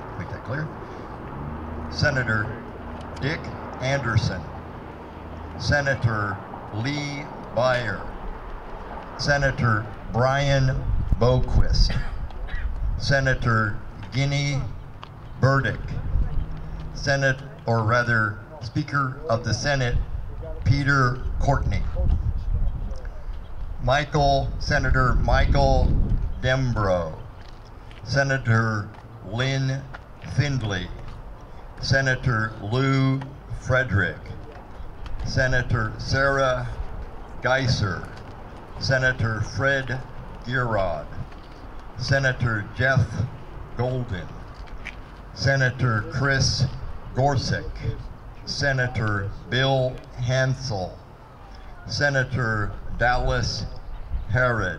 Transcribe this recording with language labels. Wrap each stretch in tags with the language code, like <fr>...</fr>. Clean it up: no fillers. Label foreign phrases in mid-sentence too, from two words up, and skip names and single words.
<en>Make that clear. Senator Dick Anderson, Senator Lee Beyer, Senator Brian Boquist, Senator Ginny Burdick, Speaker of the Senate Peter Courtney, Senator Michael Dembrow, Senator Lynn Findley, Senator Lou Frederick, Senator Sarah Geiser, Senator Fred Gierod, Senator Jeff Golden, Senator Chris Gorsuch, Senator Bill Hansel, Senator Dallas Harrod,</en>